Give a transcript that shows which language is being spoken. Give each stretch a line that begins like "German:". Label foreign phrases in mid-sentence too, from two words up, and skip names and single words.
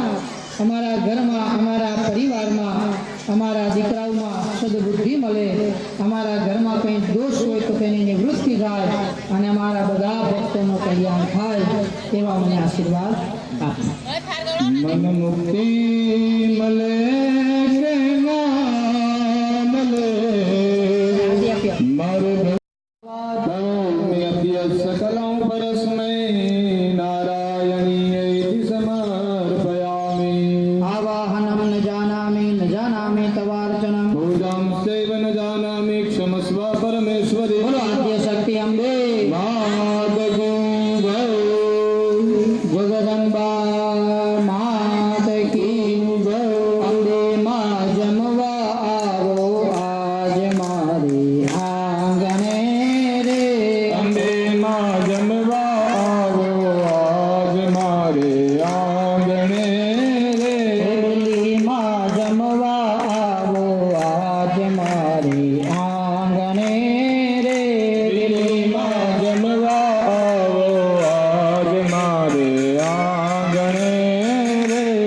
Gujarati: અમારા ઘરમાં, અમારા પરિવારમાં, અમારા દીકરાઓમાં સદબુદ્ધિ મળે, અમારા ઘરમાં કંઈ દોષ હોય તો તેની નિવૃત્તિ થાય અને અમારા બધા ભક્તોનું કલ્યાણ થાય, તેવા મને આશીર્વાદ આપો. મન મુક્તિ મળે કે ના મળે, મારે
Sanskrit: सकलं परस्मै नारायणीयै समर्पयामि. आवाहनं न जानामि तवार्चनं पूजां चैव न जानामि क्षमस्व परमेश्वरी.
Hindi: बोलो आद्य शक्ति अम्बे मात गो जगदम्बा मात की
Gujarati: અમ્બે માં જમવા આવો આજ મારી આંગણે રે. અંબે માં જમવા આવો આજ મારે આંગણે રે. બિલ્લી માં જમવા આવો આજ મારી આંગણે રે. બિલ્લી માં જમવા આવો આજ મારે આંગણે રે.